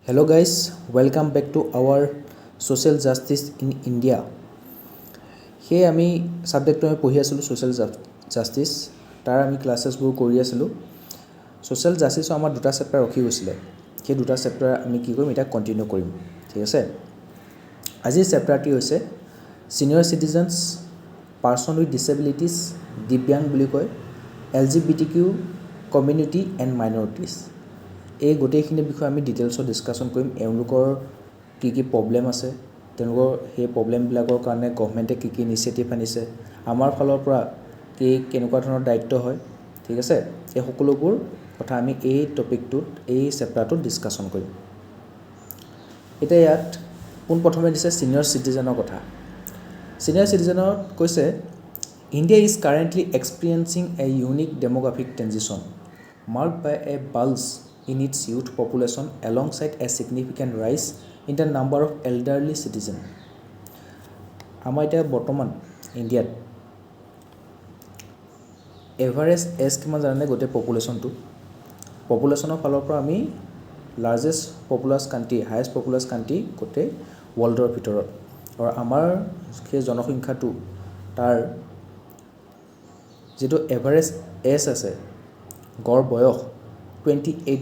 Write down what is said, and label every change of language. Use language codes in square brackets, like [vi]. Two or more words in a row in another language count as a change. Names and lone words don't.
[en] Hello guys, welcome back to our social justice in India. [as] Here আমি সাবজেক্টটো আমি পঢ়ি আছিলোঁ [en] social justice [as] তাৰ আমি ক্লাছেছবোৰ কৰি আছিলোঁ [en] social justice [as] আমাৰ দুটা চেপ্টাৰ ৰখি গৈছিলে সেই দুটা চেপ্টাৰ আমি কি কৰিম এটা কন্টিনিউ কৰিম ঠিক আছে আজিৰ চেপ্টাৰটি হৈছে [en] senior citizens person with disabilities [as] দিব্যাং বুলি কয় [en] LGBTQ community and minorities [as] এই গোটেইখিনি বিষয় আমি ডিটেইলছত ডিসকাশন কৰিম এওঁলোকৰ কি কি প্ৰবলেম আছে তেওঁলোকৰ সেই প্ৰবলেমবিলাকৰ কাৰণে গভৰ্নমেণ্টে কি কি ইনিচিয়েটিভ আনিছে আমাৰ ফালৰ পৰা কি কেনেকুৱা ধৰণৰ দায়িত্ব হয় ঠিক আছে এই সকলোবোৰ কথা আমি এই টপিকটোত এই চেপ্টাৰটোত ডিসকাশন কৰিম এটা ইয়াত কোন প্ৰথমে দিছে [en] senior citizenৰ [as] কথা [en] senior citizenৰ [as] কৈছে [en] India is currently experiencing a unique demographic transition marked by a bulge in its youth population alongside a significant rise in the number of elderly citizens. [as] আমাৰ এতিয়া বৰ্তমান ইণ্ডিয়াত [en] average age [as] কিমান জানে গোটেই পপুলেশ্যনৰ ফালৰ পৰা আমি [en] largest populous country highest populous country [as] গোটেই ৱৰ্ল্ডৰ ভিতৰত আৰু আমাৰ সেই জনসংখ্যাটো তাৰ যেটো [en] average age [as] আছে গড় বয়স 28